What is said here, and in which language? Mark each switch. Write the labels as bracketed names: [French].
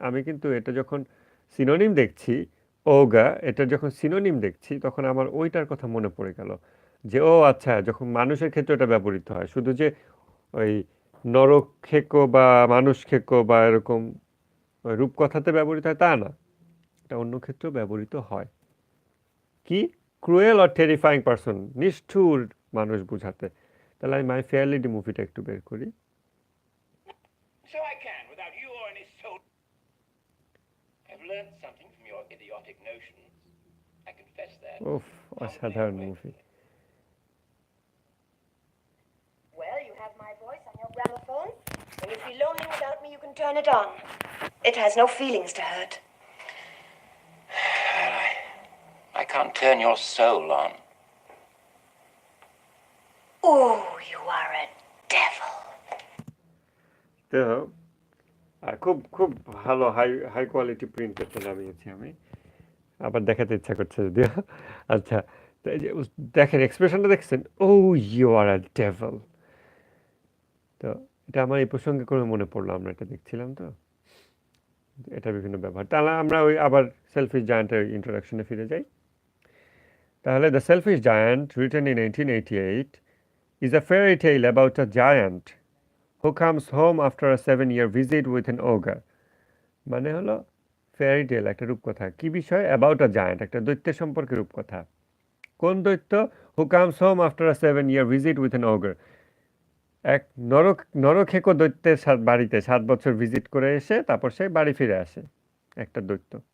[Bangla] আমি কিন্তু এটা যখন সিনোনিম দেখছি, ওগা, এটার যখন সিনোনিম দেখছি, তখন আমার ওইটার কথা মনে পড়ে গেল যে ও আচ্ছা, যখন মানুষের ক্ষেত্রে এটা ব্যবহৃত হয়, শুধু যে ওই নরখেকো বা মানুষ খেকো বা এরকম ওই রূপকথাতে ব্যবহৃত হয় তা না, এটা অন্য ক্ষেত্রেও ব্যবহৃত হয়। কি? [English] cruel or terrifying person, [Bangla] নিষ্ঠুর মানুষ বোঝাতে। তাহলে আমি মাই ফেয়ার লেডি মুভিটা একটু বের করি। [English] So I can, without you or any soul. I've learned something from your idiotic notions. I confess that. [Bangla] উফ, অসাধারণ movie. [English] Well, you have my voice on your gramophone. When you feel lonely without me, you can turn it on. It has no feelings to hurt. I can't turn your soul on. Oh, you are a devil. [Bangla] তো খুব খুব ভালো high quality print একটা নামিয়েছি আমি, আবার দেখাতে ইচ্ছা করছে যদিও। আচ্ছা, তো এই যে দেখেন এক্সপ্রেশনটা দেখছেন, [English] Oh you are a devil. [Bangla] তো এটা আমার এই প্রসঙ্গে করে মনে পড়লো, আমরা এটা দেখছিলাম তো, এটা বিভিন্ন ব্যবহার। তাহলে আমরা ওই আবার সেলফিশ জায়ান্টের ইন্ট্রোডাকশনে ফিরে যাই। [English] তাহলে the selfish giant, written in 1888, is a fairy tale about a giant who comes home after a 7-year visit with an ogre. [Bangla] মানে হলো ফেয়ারি টেল, একটা রূপকথা। কি বিষয়? [English] about a giant, [Bangla] একটা দৈত্যের সম্পর্কে রূপকথা। কোন দৈত্য? [English] who comes home after a 7-year visit with an ogre, [Bangla] এক নরখেকো দৈত্যের বাড়িতে 7 বছর ভিজিট করে এসে তারপর সে বাড়ি ফিরে আসে, একটা দৈত্য।